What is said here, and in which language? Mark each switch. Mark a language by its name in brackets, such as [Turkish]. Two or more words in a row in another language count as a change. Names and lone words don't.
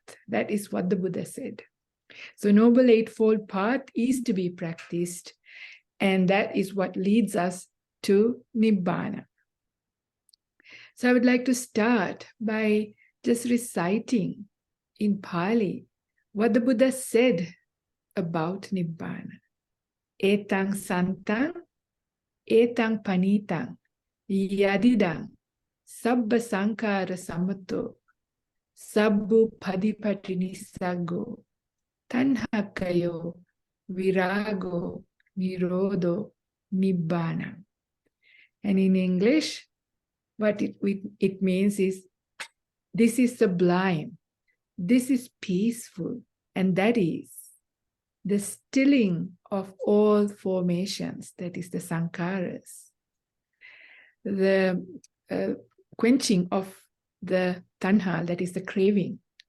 [English] That is what the Buddha said. So Noble Eightfold Path is to be practiced, and that is what leads us to Nibbana. So I would like to start by just reciting in Pali what the Buddha said about Nibbana. [Pali] Etang santang, etang panitang, yadidang, sabba sankara samato, sabbu padipatinisago, tanhakayo, virago, nirodo, nibbana. [English] And in English, what it means is, this is sublime, this is peaceful, and that is the stilling of all formations, that is the sankharas, the quenching of the tanha, that is the craving,